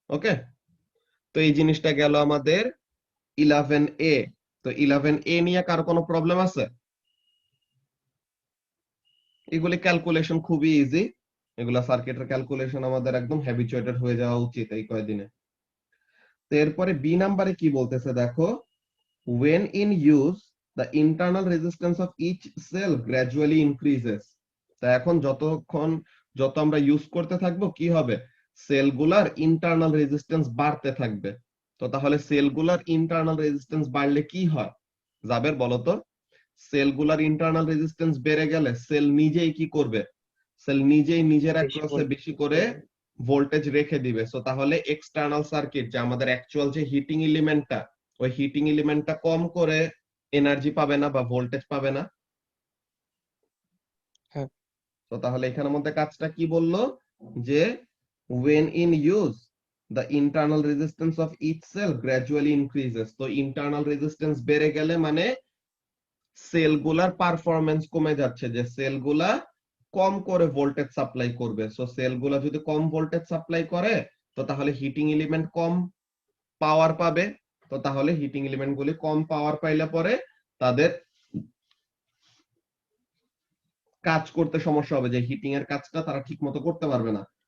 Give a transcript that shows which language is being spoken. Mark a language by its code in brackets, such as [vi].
[bn] ওকে, তো এই জিনিসটা গেল আমাদের 11A। তো 11A নিয়ে কার কোনো প্রবলেম আছে? এগুলি ক্যালকুলেশন খুবই ইজি, এগুলা সার্কিটের ক্যালকুলেশন আমাদের একদম হ্যাবিচুয়েটেড হয়ে যাওয়া উচিত এই কয়দিনে। তো এরপরে বি নাম্বারে কি বলতেছে দেখো, [en] when in use the internal resistance of each cell gradually increases। [bn] তা এখন যত আমরা ইউজ করতে থাকবো কি হবে? সেলগুলার ইন্টারনাল রেজিস্ট্যান্স বাড়তে থাকবে। তো তাহলে সেলগুলার ইন্টারনাল রেজিস্ট্যান্স বাড়লে কি হয় জাবের বলো তো? সেলগুলার ইন্টারনাল রেজিস্ট্যান্স বেড়ে গেলে সেল নিজেই কি করবে? সেল নিজেই নিজের বেশি অ্যাক্রসে ভোল্টেজ বেশি করে ভোল্টেজ রেখে দিবে। সো তাহলে এক্সটার্নাল সার্কিট যে আমাদের অ্যাকচুয়াল যে হিটিং এলিমেন্টটা, ওই হিটিং এলিমেন্টটা কম করে এনার্জি পাবে না বা ভোল্টেজ পাবে না। হ্যাঁ। তো তাহলে এখানের মধ্যে কাজটা কি বললো যে [en] when in use the internal resistance of each cell gradually increases। [bn] তো ইন্টারনাল রেজিস্ট্যান্স বেড়ে গেলে মানে সেলগুলার পারফরম্যান্স কমে যাচ্ছে, যে সেলগুলা কম করে ভোল্টেজ সাপ্লাই করবে। সো সেলগুলা যদি কম ভোল্টেজ সাপ্লাই করে তো তাহলে হিটিং এলিমেন্ট কম পাওয়ার পাবে। তো তাহলে হিটিং এলিমেন্ট গুলি কম পাওয়ার পাইলে পরে তাদের কাজ করতে সমস্যা হবে, যে হিটিং এর কাজটা তারা ঠিক মতো করতে পারবে না।